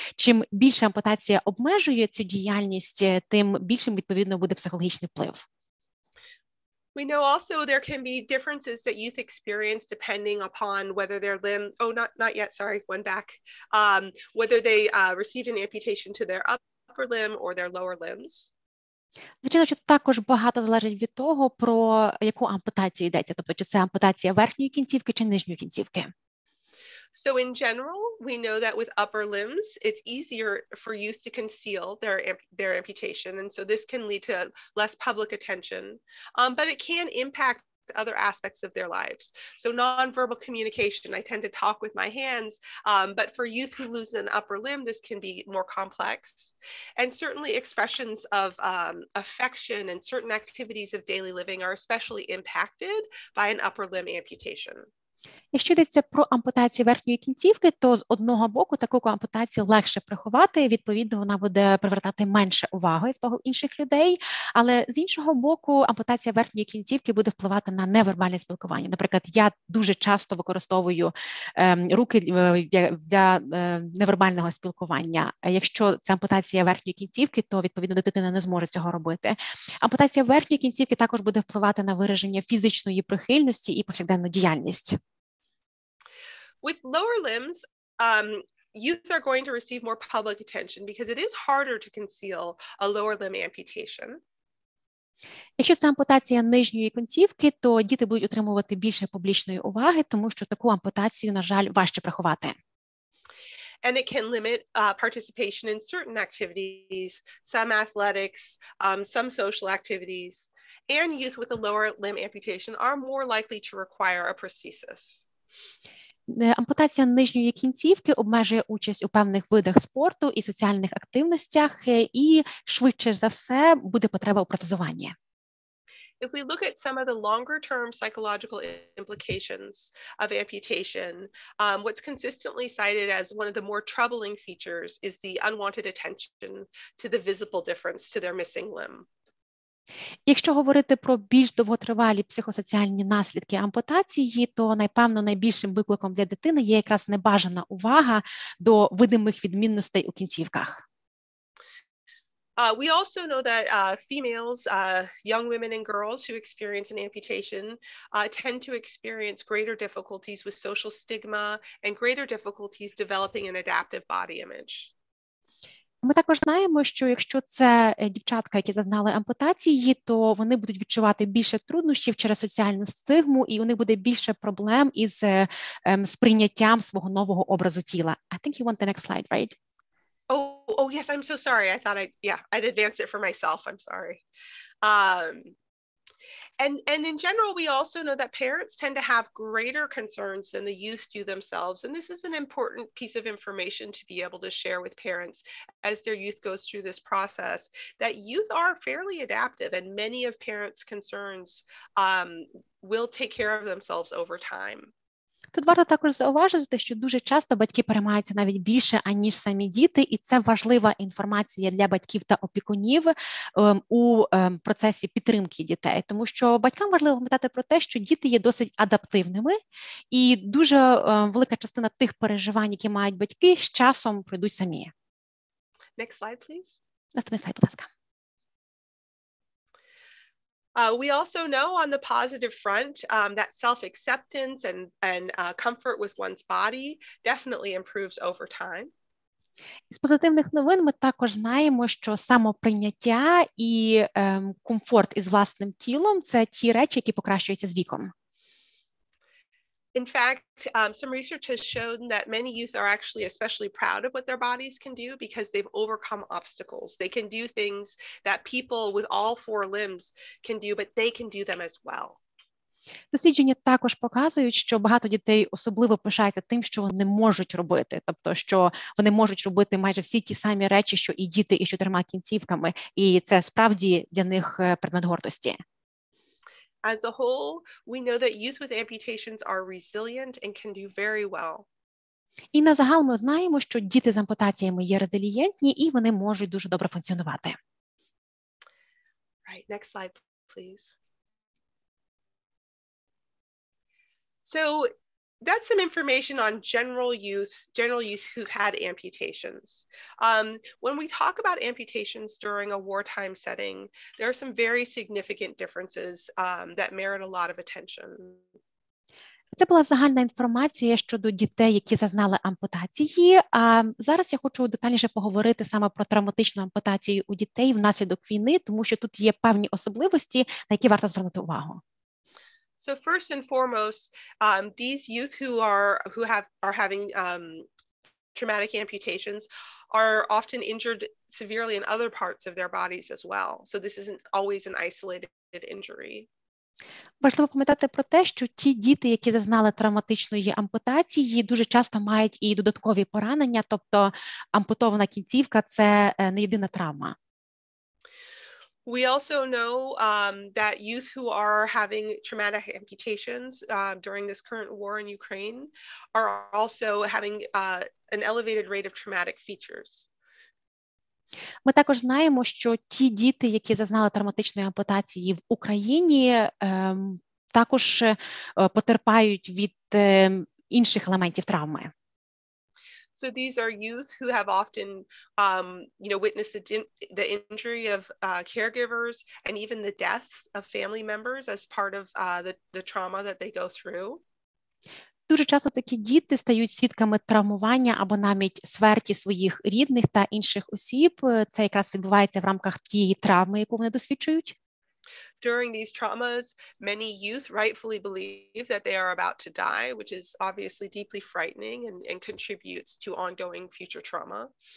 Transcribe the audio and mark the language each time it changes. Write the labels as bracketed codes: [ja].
[uk] Чим більше ампутація обмежує цю діяльність, тим більшим, відповідно, буде психологічний вплив. [en] We know also there can be differences that youth experience depending upon whether their limb, not yet, sorry, one back, whether they received an amputation to their upper limb or their lower limbs. [uk] Звичайно, що також багато залежить від того, про яку ампутацію йдеться, тобто чи це ампутація верхньої кінцівки чи нижньої кінцівки. [en] So in general, we know that with upper limbs, it's easier for youth to conceal their amputation. And so this can lead to less public attention, but it can impact other aspects of their lives. So nonverbal communication, I tend to talk with my hands, but for youth who lose an upper limb, this can be more complex. And certainly expressions of affection and certain activities of daily living are especially impacted by an upper limb amputation. [uk] Якщо йдеться про ампутацію верхньої кінцівки, то з одного боку таку ампутацію легше приховати, відповідно вона буде привертати менше уваги з боку інших людей, але з іншого боку ампутація верхньої кінцівки буде впливати на невербальне спілкування. Наприклад, я дуже часто використовую руки для невербального спілкування. Якщо це ампутація верхньої кінцівки, то відповідно дитина не зможе цього робити. Ампутація верхньої кінцівки також буде впливати на вираження фізичної прихильності і повсякденну діяльність. [en] With lower limbs, youth are going to receive more public attention because it is harder to conceal a lower limb amputation. [uk] Якщо це ампутація нижньої кінцівки, то діти будуть отримувати більше публічної уваги, тому що таку ампутацію, на жаль, важче приховати. [en] And it can limit participation in certain activities, some athletics, some social activities, and youth with a lower limb amputation are more likely to require a prosthesis. [uk] Ампутація нижньої кінцівки обмежує участь у певних видах спорту і соціальних активностях, і швидше за все буде потреба у протезуванні. [en] If we look at some of the longer-term psychological implications of amputation, what's consistently cited as one of the more troubling features is the unwanted attention to the visible difference to their missing limb. [uk] Якщо говорити про більш довготривалі психосоціальні наслідки ампутації, то, напевно, найбільшим викликом для дитини є якраз небажана увага до видимих відмінностей у кінцівках. [en] We also know that females, young women and girls who experience an amputation tend to experience greater difficulties with social stigma and greater difficulties developing an adaptive body image. [uk] Ми також знаємо, що якщо це дівчатка, які зазнали ампутації, то вони будуть відчувати більше труднощів через соціальну стигму, і у них буде більше проблем із сприйняттям свого нового образу тіла. [en] I think you want the next slide, right? Oh, yes, I'm so sorry. I thought I'd advance it for myself. I'm sorry. And in general, we also know that parents tend to have greater concerns than the youth do themselves. And this is an important piece of information to be able to share with parents as their youth goes through this process, that youth are fairly adaptive, and many of parents' concerns will take care of themselves over time. [uk] Тут варто також зауважити, що дуже часто батьки переймаються навіть більше, аніж самі діти, і це важлива інформація для батьків та опікунів у процесі підтримки дітей, тому що батькам важливо пам'ятати про те, що діти є досить адаптивними, і дуже велика частина тих переживань, які мають батьки, з часом пройдуть самі. [en] Next slide, please. [uk] Наступний слайд, будь ласка. [en] We also know on the positive front that self-acceptance and comfort with one's body definitely improves over time. [uk] З позитивних новин ми також знаємо, що самоприйняття і комфорт із власним тілом – це ті речі, які покращуються з віком. [en] In fact, some research has shown that many youth are actually especially proud of what their bodies can do because they've overcome obstacles. They can do things that people with all four limbs can do, but they can do them as well. [uk] Дослідження також показують, що багато дітей особливо пишаються тим, що вони можуть робити, тобто, що вони можуть робити майже всі ті самі речі, що і діти із 4 кінцівками, і це справді для них предмет гордості. [en] As a whole, we know that youth with amputations are resilient and can do very well. [uk] І на загал ми знаємо, що діти з ампутаціями є резилієнтні і вони можуть дуже добре функціонувати. [en] Right, next slide, please. So that's some information on general youth who've had amputations. When we talk about amputations during a wartime setting, there are some very significant differences that merit a lot of attention. [uk] Це була загальна інформація щодо дітей, які зазнали ампутації. А зараз я хочу детальніше поговорити саме про травматичну ампутацію у дітей внаслідок війни, тому що тут є певні особливості, на які варто звернути увагу. [en] So first and foremost, these youth who are having traumatic amputations are often injured severely in other parts of their bodies as well. So this isn't always an isolated injury. [uk] Важливо пам'ятати про те, що ті діти, які зазнали травматичної ампутації, дуже часто мають і додаткові поранення, тобто ампутована кінцівка – це не єдина травма. [en] We also know that youth who are having traumatic amputations during this current war in Ukraine are also having an elevated rate of traumatic features. [uk] Ми також знаємо, що ті діти, які зазнали травматичної ампутації в Україні, також потерпають від інших елементів травми. [en] So these are youth who have often, witnessed the injury of caregivers and even the deaths of family members as part of the trauma that they go through. [uk] Дуже часто такі діти стають свідками травмування або навіть смерті своїх рідних та інших осіб. Це якраз відбувається в рамках тієї травми, яку вони досвідчують. [en] During these traumas, many youth rightfully believe that they are about to die, which is obviously deeply frightening and contributes to ongoing future trauma.